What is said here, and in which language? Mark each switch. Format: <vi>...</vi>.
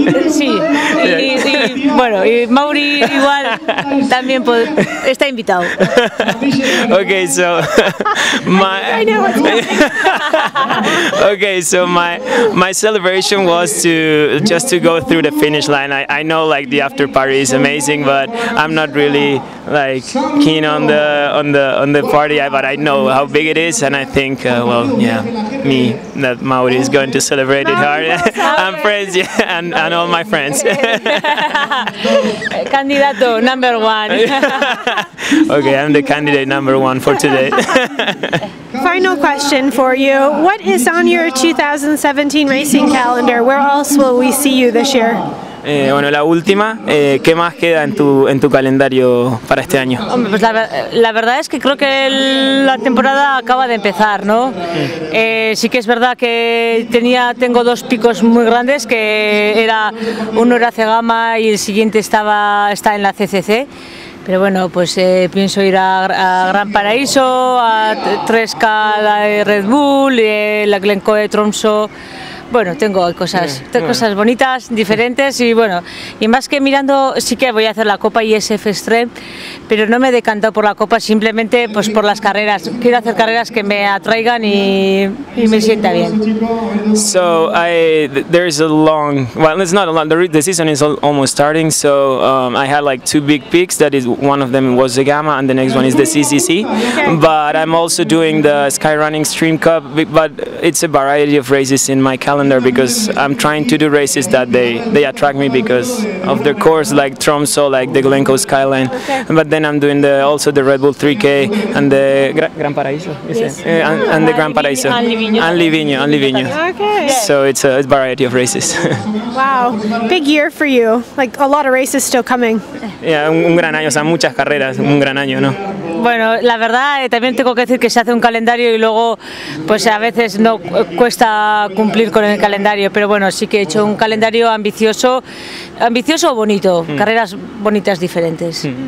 <es>Sí, y bueno, y Mauri igual también está invitado.</es> <en>Okay, so my celebration was just to go through the finish line. I know like the after party is amazing, but I'm not really like keen on the party, but I know how big it is, and I think well, yeah, that Mauri is going to celebrate it hard. I'm friends, yeah, and all my friends. Candidato number one. Okay, I'm the candidate number one for today. Final question for you. What is on your 2017 racing calendar? Where else will we see you this year?</en> <es>Bueno, la última, ¿qué más queda en tu calendario para este año? Hombre, pues la verdad es que creo que la temporada acaba de empezar, ¿no? Sí que es verdad que tengo dos picos muy grandes, que uno era Zegama y el siguiente está en la CCC. Pero bueno, pues pienso ir a Gran Paraíso, a 3K de Red Bull, la Glencoe de Tromsø. Bueno, tengo cosas bonitas, diferentes y bueno, y más que mirando, sí que voy a hacer la Copa ISF Extreme, pero no me he decantado por la Copa, simplemente pues por las carreras. Quiero hacer carreras que me atraigan y me sienta bien.</es> <en>So there is a long, well, it's not a long, the season is almost starting, so I had like two big peaks. That is, one of them was Zegama and the next one is the CCC. But I'm also doing the Skyrunning Stream Cup, but it's a variety of races in my calendar, because I'm trying to do races that they attract me because of their course, like Tromsø, like the Glencoe Skyline. But then I'm doing also the Red Bull 3K and the Gran Paraíso, yes. And the Gran Paraíso and Livigno. Okay. So it's a variety of races. Wow, big year for you. Like a lot of races still coming.</en> <es>Yeah, un gran año, o sea, muchas carreras, un gran año, ¿no? Bueno, la verdad también tengo que decir que se hace un calendario y luego pues a veces no cuesta cumplir con el calendario, pero bueno, sí que he hecho un calendario ambicioso o bonito, carreras bonitas diferentes.</es>